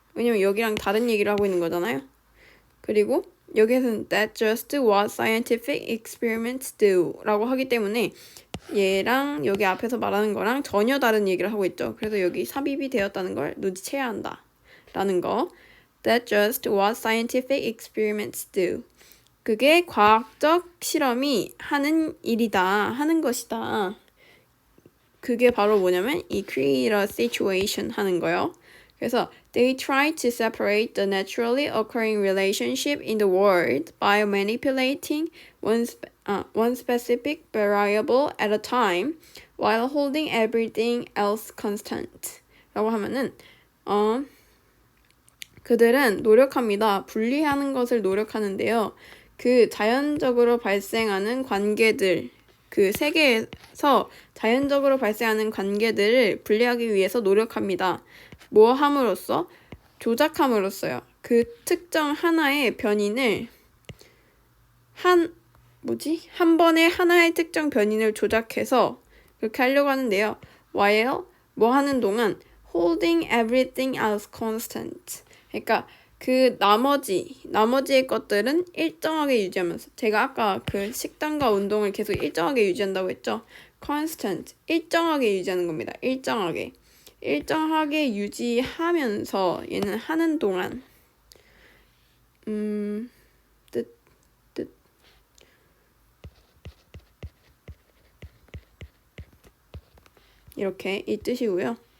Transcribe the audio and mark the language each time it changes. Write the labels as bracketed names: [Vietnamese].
[Korean] 왜냐면 여기랑 다른 얘기를 하고 있는 거잖아요. 그리고 여기에서는 [English] That's just what scientific experiments do [Korean] 라고 하기 때문에 얘랑 여기 앞에서 말하는 거랑 전혀 다른 얘기를 하고 있죠. 그래서 여기 삽입이 되었다는 걸 눈치채야 한다 라는 거. [English] That's just what scientific experiments do. [Korean] 그게 과학적 실험이 하는 일이다, 하는 것이다. 그게 바로 뭐냐면 이 [English] create a situation [Korean] 하는 거요. 그래서 [English] they try to separate the naturally occurring relationship in the world by manipulating one specific variable at a time while holding everything else constant. [Korean] 라고 하면은 그들은 노력합니다. 분리하는 것을 노력하는데요. 그 자연적으로 발생하는 관계들, 그 세계에서 자연적으로 발생하는 관계들을 분리하기 위해서 노력합니다. 뭐 함으로써? 조작함으로써요. 그 특정 하나의 변인을 한 번에 하나의 특정 변인을 조작해서 그렇게 하려고 하는데요. [English] while [Korean] 뭐 하는 동안 [English] holding everything else constant. [Korean] 그러니까 그 나머지의 것들은 일정하게 유지하면서 제가 아까 그 식단과 운동을 계속 일정하게 유지한다고 했죠. constant, 일정하게 유지하는 겁니다. 일정하게 유지하면서 얘는 하는 동안 이렇게 이 뜻이고요.